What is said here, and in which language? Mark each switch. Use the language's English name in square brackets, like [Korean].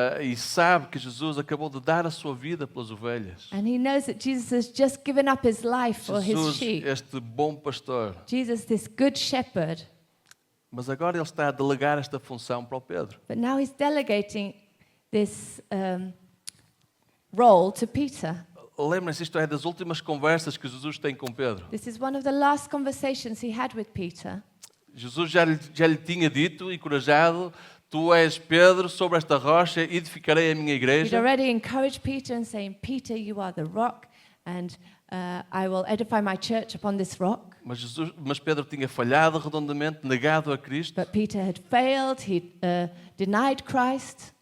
[Portuguese] e sabe que Jesus acabou de dar a sua vida pelas ovelhas. [English] And he knows that Jesus has just given up his life for his [Portuguese] Jesus, [English] sheep. [Portuguese] este bom pastor. [English] Jesus, this good shepherd. [Portuguese] Mas agora ele está a delegar esta função para o Pedro. [English] But now he's delegating this role to Peter. [Portuguese] Lembrem-se, isto é das últimas conversas que Jesus tem com Pedro. [English] This is one of the last conversations he had with Peter. [Portuguese] Jesus já lhe tinha dito, encorajado, tu és Pedro, sobre esta rocha edificarei a minha [English] He'd [Portuguese] igreja. [English] already encouraged Peter and saying, "Peter, you are the rock, and I will edify my church upon this rock." [Portuguese] Mas Pedro tinha falhado redondamente, negado a Cristo. [English] But Peter had failed, he denied Christ,